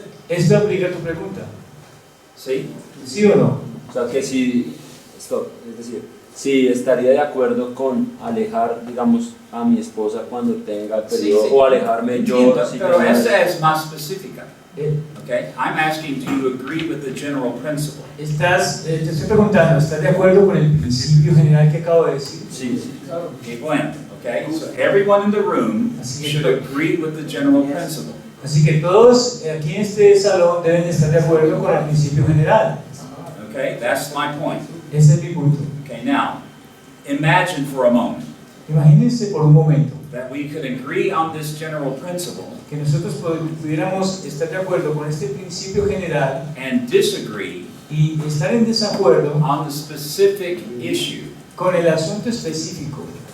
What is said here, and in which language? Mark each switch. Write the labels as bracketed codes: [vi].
[es] Esto aplica a tu pregunta. [en] See? [es] ¿Sí o no? O sea que si, stop, es decir, si estaría de acuerdo con alejar, digamos, a mi esposa cuando tenga el periodo, Sí, sí. o alejarme yo. Entiendo, si pero tengo- esa es más específica. Eh, [en] Okay? I'm asking, do you agree with the general principle? [es] te estoy preguntando, ¿estás de acuerdo con el principio general que acabo de decir? Sí, sí. [en] Okay, bueno. Okay? So everyone in the room should agree with the general principle. [es] Así que todos aquí en este salón deben estar de acuerdo con el principio general. [en] Okay? That's my point. [es] Ese es mi punto. [en] Okay, now, imagine for a moment [es] Imagínense por un momento [en] that we could agree on this general principle [es] que nosotros pudiéramos estar de acuerdo con este principio general [en] and disagree [es] y estar en desacuerdo [en] on the specific issue, [es] con el asunto específico,